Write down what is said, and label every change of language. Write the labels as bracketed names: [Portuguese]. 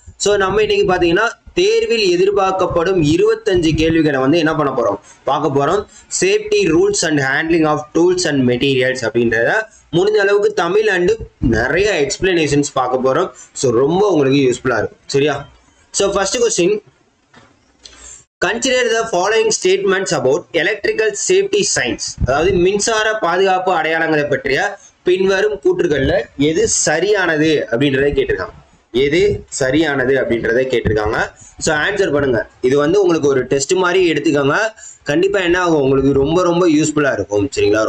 [Tamil] So நம்ம இன்னைக்கு பார்த்தீங்கன்னா தேர்வில் எதிர்பார்க்கப்படும் 25 கேள்விகளை என்ன பண்ண போகிறோம், பார்க்க போகிறோம். [English] safety rules and handling of tools and materials [Tamil] அப்படின்றத முடிஞ்ச அளவுக்கு தமிழ் அண்டு நிறைய எக்ஸ்பிளனேஷன்ஸ் பார்க்க போகிறோம். ஸோ ரொம்ப உங்களுக்கு யூஸ்ஃபுல்லாக இருக்கும். சரியா? [English] So first question, Consider the following statements about electrical safety signs. [Tamil] அதாவது மின்சார பாதுகாப்பு அடையாளங்களை பற்றிய பின்வரும் கூற்றுகள்ல எது சரியானது அப்படின்றத கேட்டிருக்காங்க. எது சரியானது அப்படின்றத கேட்டிருக்காங்க. ஸோ ஆன்சர் பண்ணுங்க. இது உங்களுக்கு ஒரு டெஸ்ட் மாதிரி எடுத்துக்கோங்க. கண்டிப்பா என்ன ஆகும், உங்களுக்கு ரொம்ப ரொம்ப யூஸ்ஃபுல்லா இருக்கும். சரிங்களா?